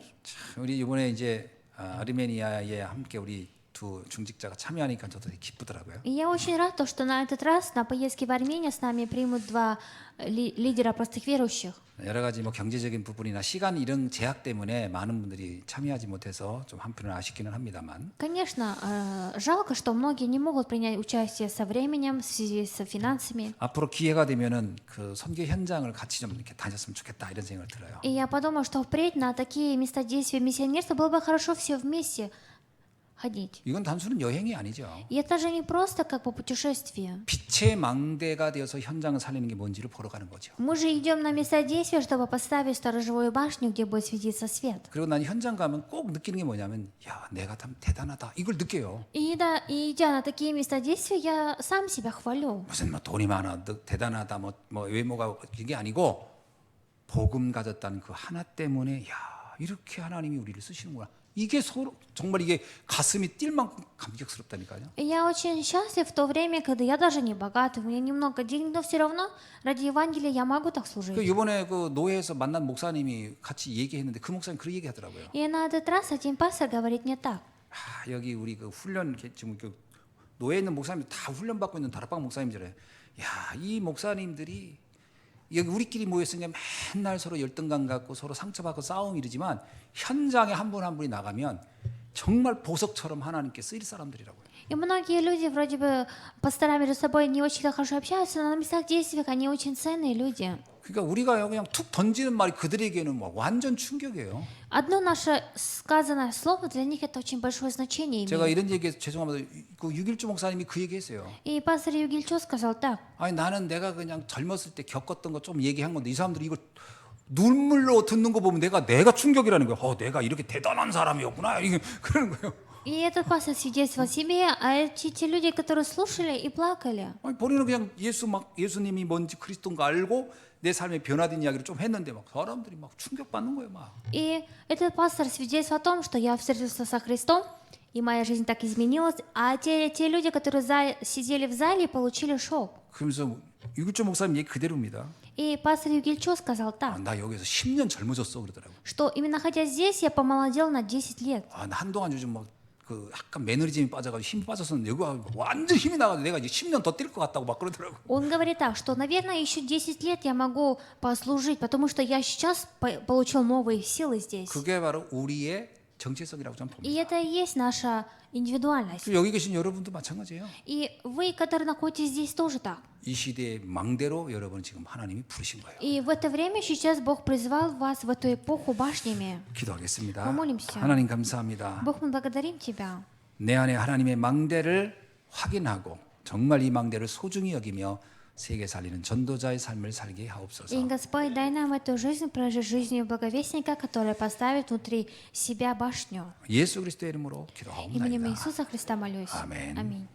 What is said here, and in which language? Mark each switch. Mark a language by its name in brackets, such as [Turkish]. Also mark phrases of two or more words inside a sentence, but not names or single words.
[Korean] 참, 우리 이번에 이제 아르메니아에 함께 우리 두 중직자가 참여하니까 저도 되게 기쁘더라고요. [Russian] И я очень рад, что на этот раз на поездке в Армению с нами примут два лидера простых верующих. [Korean] 여러 가지 뭐 경제적인 부분이나 시간 이런 제약 때문에 많은 분들이 참여하지 못해서 좀 한편으로 아쉽기는 합니다만. [Russian] Конечно, жалко, что многие не могут принять участие со временем в связи с финансами. [Korean] 앞으로 기회가 되면은 그 선교 현장을 같이 좀 이렇게 다녔으면 좋겠다 이런 생각을 들어요. [Russian] И я подумала, что впредь на такие места действия миссионерства было бы хорошо все вместе ходить. [Korean] 이건 단순한 여행이 아니죠. [Russian] И это же не просто как бы путешествие. [Korean] 빛의 망대가 되어서 현장을 살리는 게 뭔지를 보러 가는 거죠. [Russian] Мы же идем на места действия, чтобы поставить сторожевую башню, где будет светиться свет. [Korean] 그리고 난 현장 가면 꼭 느끼는 게 뭐냐면 야 내가 참 대단하다 이걸 느껴요. [Russian] И идя на такие места действия, я сам себя хвалю. [Korean] 무슨 뭐 돈이 많아 대단하다 뭐 외모가 이게 아니고 복음 가졌다는 그 하나 때문에 야 이렇게 하나님이 우리를 쓰시는구나. 이게 서로 정말 이게 가슴이 뛸 만큼 감격스럽다니까요. [Russian] И я очень счастлив в то время, когда я даже не богатый, у меня немного денег, но все равно ради Евангелия я могу так служить. [Korean] 그 이번에 그 노예에서 만난 목사님이 같이 얘기했는데 그 목사님 그런 얘기하더라고요. [Russian] И на этот раз один пастор говорит мне так. [Korean] 아, 여기 우리 그 훈련 지금 그 노예에 있는 목사님 다 훈련 받고 있는 다락방 목사님들에 야, 이 목사님들이 여기 우리끼리 모였으니까 맨날 서로 열등감 갖고 서로 상처받고 싸움 이러지만 현장에 한 분 한 분이 나가면 정말 보석처럼 하나님께 쓰일 사람들이라고요. [Russian] И многие люди вроде бы пастора между собой не очень хорошо общаются, но на местах действий они очень ценные люди. [Korean] 그러니까 우리가 그냥 툭 던지는 말이 그들에게는 뭐 완전 충격이에요. [Russian] Одно наше сказанное слово для них это очень большое значение [Korean] 제가 [Russian] имеет. [Korean] 이런 얘기해서 죄송합니다. 그 6.1주 목사님이 그 얘기했어요. [Russian] И пастор Югильчо сказал так. [Korean] 아니 나는 내가 그냥 젊었을 때 겪었던 거 좀 얘기한 건데 이 사람들이 이걸 눈물로 듣는 거 보면 내가 충격이라는 거예요. 내가 이렇게 대단한 사람이었구나. 이게 그러는 거예요. [Russian] И этот пастор свидетельствовал себе, а эти те люди, которые слушали и плакали. [Korean] 아니, 본인은 그냥 예수님이 뭔지 그리스도인가 알고 내 삶의 변화된 이야기를 좀 했는데 막 사람들이 막 충격받는 거예요, 막. [Russian] И этот пастор свидетельствовал о том, что я встретился со Христом, и моя жизнь так изменилась, а те люди, которые сидели в зале, получили шок. [Korean] 그러면서 유길조 목사님 얘기 그대로입니다. [Russian] И пастор Югильчо сказал так, [Korean] 나 여기서 10년 젊어졌어 그러더라고. [Russian] что именно находясь здесь, я помолодел на 10 лет. [Korean] 나 한동안 요즘 막 그 약간 매너리즘이 빠져가지고 힘이 빠졌었는데 여기 와서 완전 힘이 나가지고 내가 이제 10년 더 뛸 것 같다고 막 그러더라고. [Russian] Он говорит так, что, наверное, еще 10 лет я могу послужить, потому что я сейчас получил новые силы здесь. [Korean] 그게 바로 우리의 정체성이라고 저는 [Russian] И [Korean] 봅니다. [Russian] это и есть наша индивидуальность. [Korean] 여기 계신 여러분도 마찬가지예요. [Russian] И вы, которые находитесь здесь, тоже так. [Korean] 이 시대의 망대로 여러분 지금 하나님이 부르신 거예요. [Russian] И в это время сейчас Бог призвал вас в эту эпоху башнями. [Korean] 기도하겠습니다. [Russian] помолимся. [Korean] 하나님 감사합니다. [Russian] Бог, мы благодарим Тебя. [Korean] 내 안에 하나님의 망대를 확인하고 정말 이 망대를 소중히 여기며 세계 살리는 전도자의 삶을 살게 하옵소서. [Russian] И, Господь, дай нам эту жизнь прожить жизнью благовестника, который поставит внутри себя башню. [Korean] 예수 그리스도의 이름으로 [Russian] Именем [Korean] 기도하옵나이다. [Russian] Иисуса Христа молюсь. [Korean] 아멘. [Russian] Аминь.